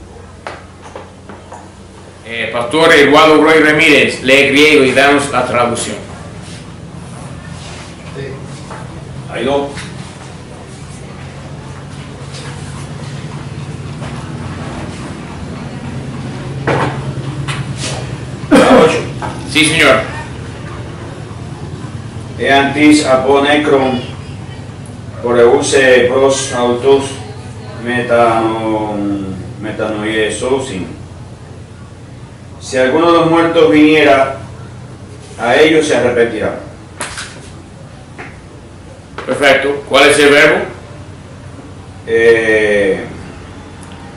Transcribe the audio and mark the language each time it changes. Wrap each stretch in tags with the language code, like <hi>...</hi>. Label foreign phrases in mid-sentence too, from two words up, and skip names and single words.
<es>Pastor Eduardo Roy Ramírez, lee griego y danos la traducción. Hay dos. Sí, señor.</es> <el>ἐάν τις ἀπὸ νεκρῶν πορευθῇ πρὸς αὐτοὺς μετανοήσουσιν.</el> <es>Si alguno de los muertos viniera, a ellos se arrepentirá. Perfecto. ¿Cuál es el verbo?</es>